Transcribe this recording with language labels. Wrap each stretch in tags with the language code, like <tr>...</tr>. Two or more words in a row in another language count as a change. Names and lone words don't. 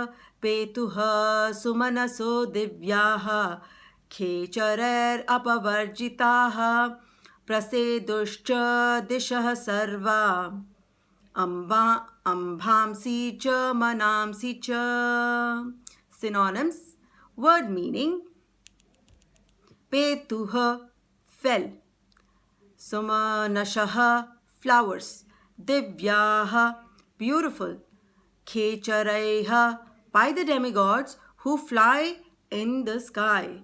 <sa>पेतुः सुमनसो दिव्याः खेचरैर् अपवर्जिताः प्रसेदुश्च दिशः सर्वा अम्भांसि च मनांसि च.</sa> <en>Synonyms. Word meaning: Petuha, fell. Sumanashaha, flowers. Divyaha, beautiful. Khecharaiha, by the demigods who fly in the sky.</en>